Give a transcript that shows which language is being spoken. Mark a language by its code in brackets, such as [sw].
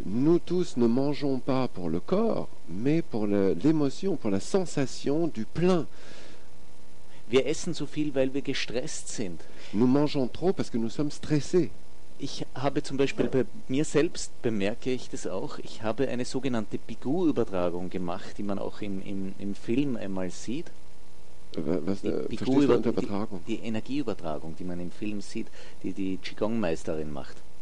[fr] Nous tous ne mangeons pas pour le corps, mais pour l'émotion, pour la sensation du plein. [de] Wir essen so viel, weil wir gestresst sind. [fr] Nous mangeons trop parce que nous sommes stressés. [de] Ich habe zum Beispiel bei mir selbst, bemerke ich das auch, ich habe eine sogenannte Pigou-Übertragung gemacht, die man auch im Film einmal sieht. Was, verstehst du Übertragung? Die Energieübertragung, die man im Film sieht, die Qigong-Meisterin macht.